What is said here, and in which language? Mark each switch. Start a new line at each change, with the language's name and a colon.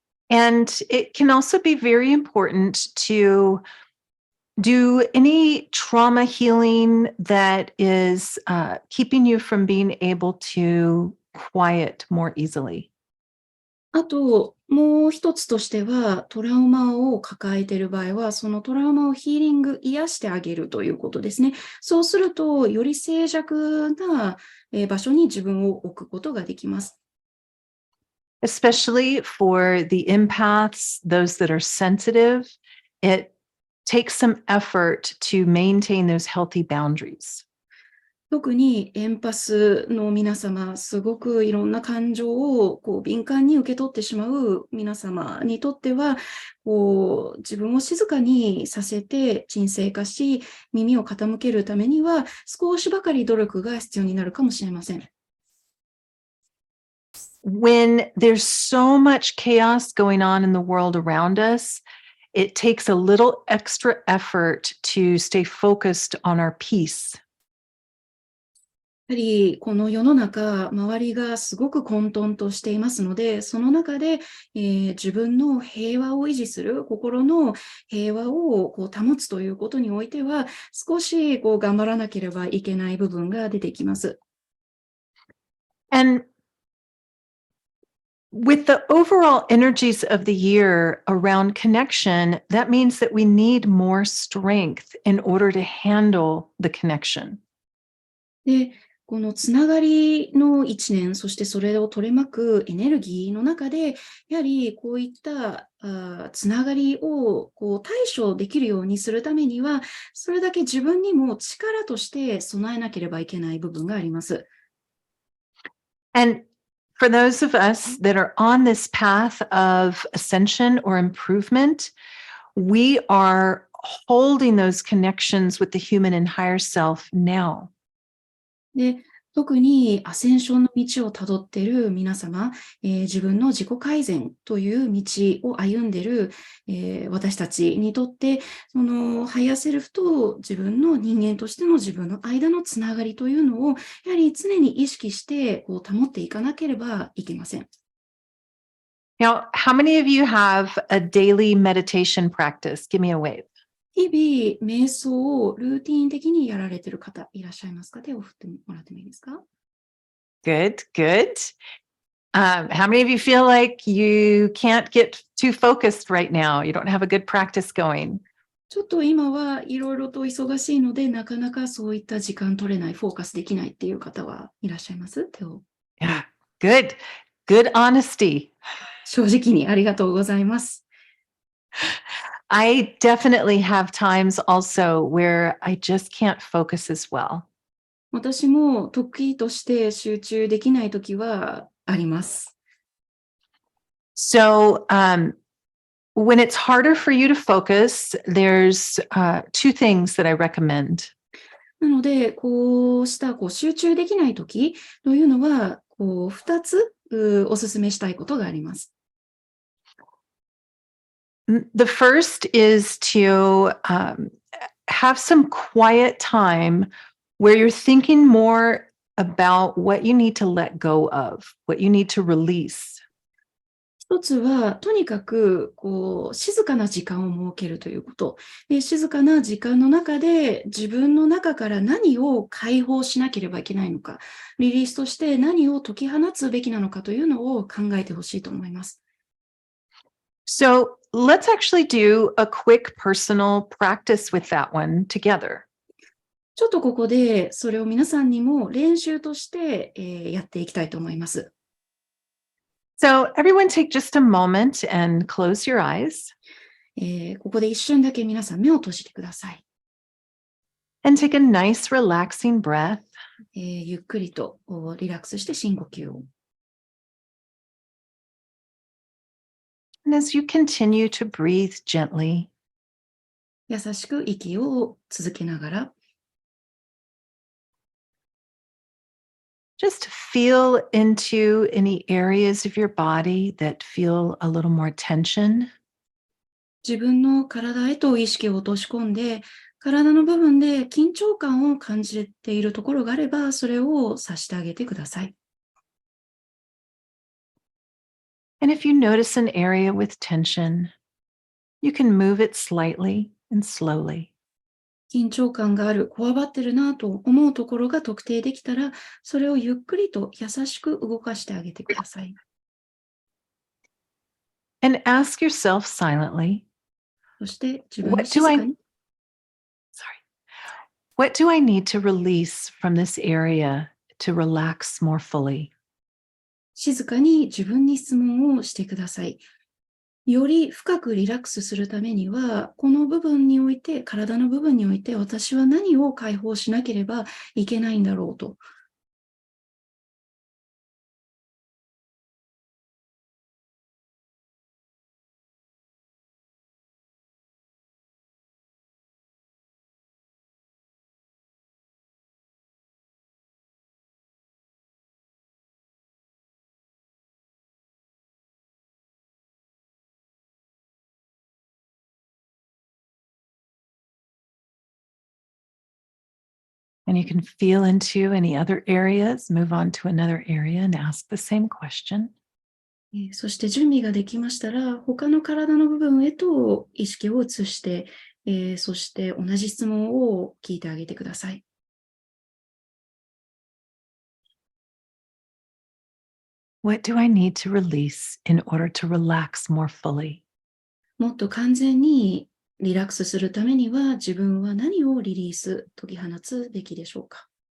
English: And it can also be very important to do any trauma healing that is keeping you from being able to quiet more easily.
Japanese: あと、もう一つとしては、トラウマを抱えている場合は、そのトラウマをヒーリング、癒してあげるということですね。そうすると、より静寂な場所に自分を置くことができます。
English: Especially for the empaths, those that are sensitive, it takes some effort to maintain those healthy boundaries.
Japanese: 特にエンパスの皆様、すごくいろんな感情を敏感に受け取ってしまう皆様にとっては、自分を静かにさせて沈静化し、耳を傾けるためには少しばかり努力が必要になるかもしれません。
English: When there's so much chaos going on in the world around us, it takes a little extra effort to stay focused on our peace.
Japanese: やはりこの世の中、周りがすごく混沌としていますので、その中で、自分の平和を維持する、心の平和を保つということにおいては、少し頑張らなければいけない部分が出てきます。
English: And with the overall energies of the year around connection, that means that we need more strength in order to handle the connection.
Japanese: で、このつながりの一年、そしてそれを取り巻くエネルギーの中で、やはりこういったつながりを対処できるようにするためには、それだけ自分にも力として備えなければいけない部分があります。
English: And for those of us that are on this path of ascension or improvement, we are holding those connections with the human and higher self now.
Japanese: で、特にアセンションの道をたどっている皆様、自分の自己改善という道を歩んでいる、私たちにとって、そのハイヤーセルフと自分の人間としての自分の間のつながりというのを、やはり常に意識して保っていかなければいけません。
English: Now, how many of you have a daily meditation practice? Give me a wave.
Japanese: 日々、瞑想をルーティン的にやられている方いらっしゃいますか？手を振ってもらってもいいですか？
English: Good, good. How many of you feel like you can't get too focused right now? You don't have a good practice going.
Japanese: ちょっと今はいろいろと忙しいので、なかなかそういった時間取れない、フォーカスできないっていう方はいらっしゃいます？手を。
English: Yeah, good. Good honesty.
Japanese: 正直にありがとうございます。
English: I definitely have times also where I just can't focus as well.
Japanese: 私も得意として集中できないときはあります。
English: So, when it's harder for you to focus, there's two things that I recommend.
Japanese: なので、こうした集中できないときというのは、2つお勧めしたいことがあります。
English: The first is to have some quiet time where you're thinking more about what you need to let go of, what you need to release.
Japanese: 一つは、とにかく静かな時間を設けるということ。で、静かな時間の中で自分の中から何を解放しなければいけないのか、リリースとして何を解き放つべきなのかというのを考えてほしいと思います。
English: So let's actually do a quick personal practice with that one together.
Japanese: ちょっとここでそれを皆さんにも練習として、やっていきたいと思います。
English: So everyone take just a moment and close your eyes.
Japanese: ここで一瞬だけ皆さん目を閉じてください。
English: And take a nice relaxing breath.
Japanese: ゆっくりとリラックスして深呼吸を。
English: And as you continue to breathe gently,
Japanese: 優しく息を続けながら、
English: just feel into any areas of your body that feel a little more tension.
Japanese: 自分の体へと意識を落とし込んで、体の部分で緊張感を感じているところがあれば、それを察してあげてください。
English: And if you notice an area with tension, you can move it slightly and slowly.
Japanese: 緊張感がある、こわばってるなと思うところが特定できたら、それをゆっくりと優しく動かしてあげてください。
English: And ask yourself silently,
Japanese: そして自分に
English: what
Japanese: 静
English: do
Japanese: か
English: I
Japanese: に、
English: what do I need to release from this area to relax more fully?
Japanese: 静かに自分に質問をしてください。より深くリラックスするためには、この部分において、体の部分において、私は何を解放しなければいけないんだろうと。
English: And you can feel into any other areas, move on to another area and ask the same question.
Japanese: そして準備ができましたら、他の体の部分へと意識を移して、そして同じ質問を聞いてあげてください。
English: What do I need to release in order to relax more fully?
Japanese: もっと完全にリラックスするためには、自分は何をリリース、解き放つべきでしょうか。